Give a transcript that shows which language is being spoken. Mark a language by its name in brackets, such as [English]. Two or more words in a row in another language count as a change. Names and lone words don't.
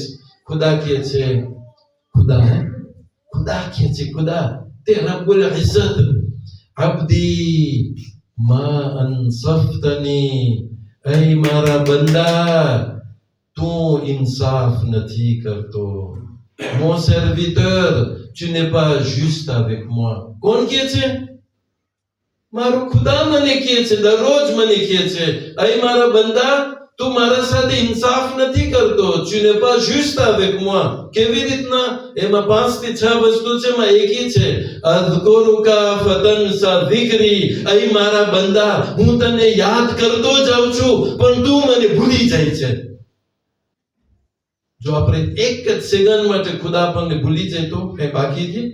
[Gujarati] ખુદા કહે છે, ખુદા કહે છે, ખુદા તે [Arabic] رب العزة, عبدي ما أنصفتني, [Gujarati] એ મારા બંદા તું ઇન્સાફ નથી કરતો. [French] mon serviteur tu n'es pas juste avec moi. [Gujarati] કોણ કહે છે? મારો ખુદા મને કહે છે, દરરોજ મને કહે છે, એ મારા બંદા તું મારા સાથે ઇન્સાફ નથી કરતો. [French] tu n'es pas juste avec moi. [Gujarati] કેવી રીતના? એમાં 5 થી 6 વસ્તુ છે, એમાં એક છે [Arabic] أذكرك فتنسى ذكري. [Gujarati] એ મારા બંદા હું તને યાદ કરતો જાઉં છું પણ તું મને ભૂલી જાય છે. જો આપણે એક જ સેકન્ડ માટે ખુદા આપણને ભૂલી જાય તો કઈ બાકી છે?